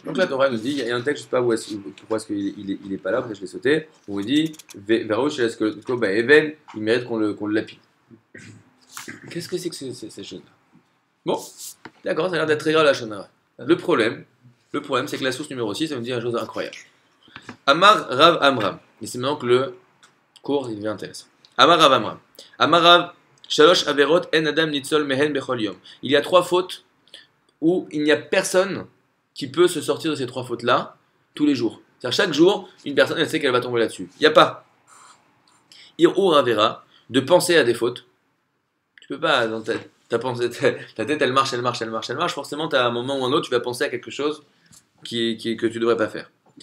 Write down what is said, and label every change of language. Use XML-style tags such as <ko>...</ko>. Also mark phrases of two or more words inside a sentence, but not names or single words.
<fr>Donc la Torah nous dit, il y a un texte, je ne sais pas pourquoi est-ce qu'il n'est pas là, peut-être que je l'ai sauté, on vous dit, Verouch, Even, il mérite qu'on le lapide. Qu'est-ce que c'est que ces choses-là? Bon, d'accord, ça a l'air d'être très grave la Shonara. Le problème, c'est que la source numéro 6, ça nous dit une chose incroyable.</fr> <he>אמר רב עמרם.</he> <fr>Et c'est maintenant que le cours il devient intéressant.</fr> <he>אמר רב עמרם. אמר רב שלש עבירות אין אדם ניצול מהן בכל יום.</he> <fr>Il y a 3 fautes où il n'y a personne qui peut se sortir de ces 3 fautes-là tous les jours. C'est-à-dire chaque jour, une personne elle sait qu'elle va tomber là-dessus. Il n'y a pas</fr> <he>הרהור עבירה</he> <fr>de penser à des fautes. Tu peux pas, dans ta tête elle marche, forcément tu as un moment ou un autre, tu vas penser à quelque chose que tu devrais pas faire.</fr>